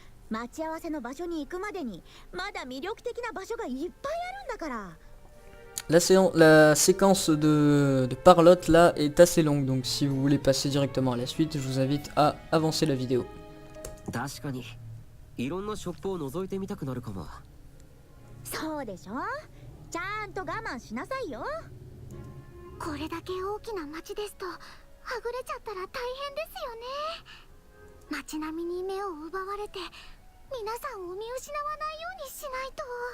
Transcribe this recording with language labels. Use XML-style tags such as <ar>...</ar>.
<ja>待ち合わせの場所に行くまでにまだ魅力的な場所がいっぱいあるんだから。</ja> <fr>La séquence de parlotte là est assez longue, donc si vous voulez passer directement à la suite, je vous invite à avancer la vidéo.</fr> <ja>確かにいろんなショップを覗いてみたくなるかも。そうでしょ。ちゃんと我慢しなさいよ。これだけ大きな町ですとはぐれちゃったら大変ですよね。街並みに目を奪われて皆さんを見失わないようにしないと。</ja>